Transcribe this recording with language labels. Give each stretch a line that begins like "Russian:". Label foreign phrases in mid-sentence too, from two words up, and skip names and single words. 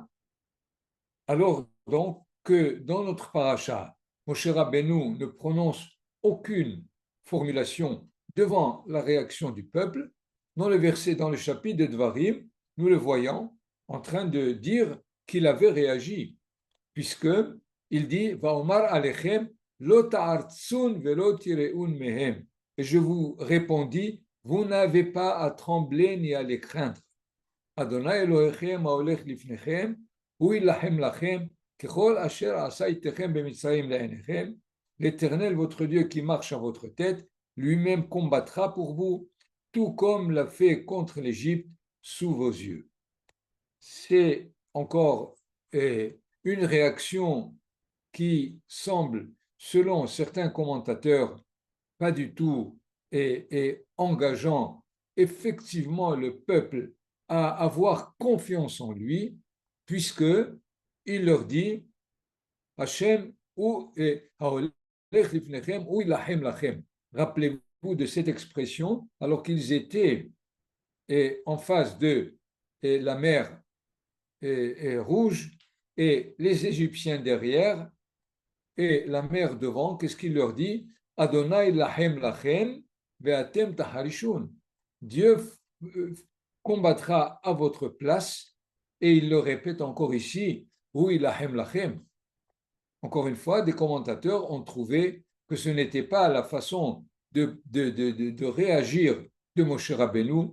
French: Alors donc que dans notre paracha, Moshe Rabbeinu ne prononce aucune formulation devant la réaction du peuple, dans le verset, dans le chapitre de Dvarim, nous le voyons en train de dire qu'il avait réagi, puisque il dit
Hebrew: ואמר אלכם לא תערצון ולא תיראון מהם.
French: Et je vous répondis, vous n'avez pas à trembler ni à les craindre.
Hebrew: ה' אלהיכם ההלך לפניכם הוא ילחם לכם ככל אשר עשה אתכם במצרים לעיניכם.
French: L'Éternel, votre Dieu qui marche à votre tête, lui-même combattra pour vous, tout comme l'a fait contre l'Égypte sous vos yeux. C'est encore une réaction qui semble, selon certains commentateurs, pas du tout et engageant effectivement le peuple à avoir confiance en lui, puisque il leur dit
Hebrew: ה' הוא ילחם לכם.
French: Rappelez-vous de cette expression, alors qu'ils étaient en face de la mer Rouge et les Égyptiens derrière et la mer devant. Qu'est-ce qu'il leur dit?
Hebrew: ה' ילחם לכם ואתם תחרישון.
French: Dieu combattra à votre place, et il le répète encore ici, oui
Hebrew: ילחם לכם.
French: Encore une fois, des commentateurs ont trouvé que ce n'était pas la façon de réagir de Moshe Rabbeinu.